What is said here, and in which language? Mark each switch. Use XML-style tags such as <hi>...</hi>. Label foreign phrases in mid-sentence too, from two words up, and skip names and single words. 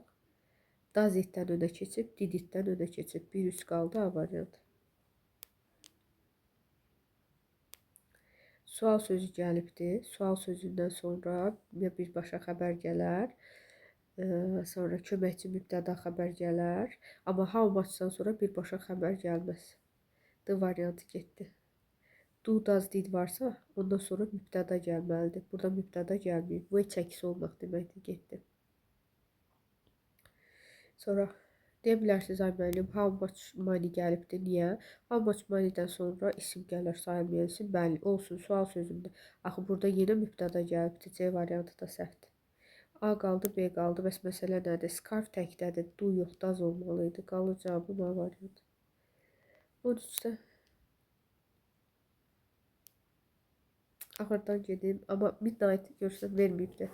<en>Does it-</en> <az>dən önə keçib,</az> <en>did it-</en> <az>dən önə keçib. 1-3 qaldı, A variantı. Sual sözü gəlibdir. Sual sözündən sonra birbaşa xəbər gələr. Sonra köməkçi mübtəda xəbər gələr. Amma</az> <en>how much-</en> <az>dan sonra birbaşa xəbər gəlməz. D variantı getdi. Do, does, did varsa, ondan sonra mübtəda gəlməlidir. Burada mübtəda gəlməyib. Bu çəkisi olmaq deməkdir, getdi. Sonra deyə bilərsiniz, ay müəllim,</az> <en>how much money</en> <az>gəlibdir, niyə?</az> <en>How much money-</en> <az>dən sonra isim gələr, sayılmayan isim, bəli, olsun, sual sözündə. Axı, burada yenə mübtəda gəlibdir, C variantı da səhvdir. A qaldı, B qaldı, bəs məsələ nədir? Scarf təkdədir, do yox, does olmalıydı. Qalır cavabım A variantı. 13-də axırdan gedim, amma midnight görürsən, verməyibdir.</az>